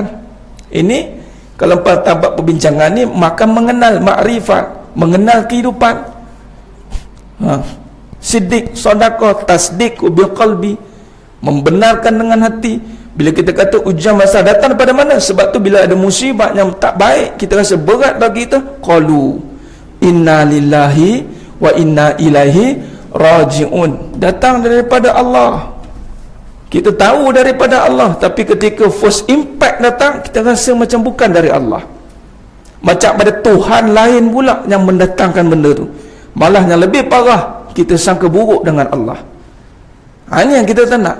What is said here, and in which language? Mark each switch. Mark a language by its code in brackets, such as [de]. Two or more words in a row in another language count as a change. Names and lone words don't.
[ms] Ini kalau tabat perbincangan ni, maka mengenal makrifat, mengenal kehidupan. Siddiq, sedekah, [ar] تصديق بالقلب, [ms] membenarkan dengan hati. Bila kita kata ujian masa datang daripada mana? Sebab tu bila ada musibah yang tak baik, kita rasa berat bagi kita, [ar] قالوا إنا لله وإنا إليه راجعون. [ms] Datang daripada Allah. Kita tahu daripada Allah, tapi ketika [en] first impact [ms] datang, kita rasa macam bukan dari Allah. Macam ada Tuhan lain pula yang mendatangkan benda tu. Malah yang lebih parah, kita sangka buruk dengan Allah. Ini yang kita tak nak.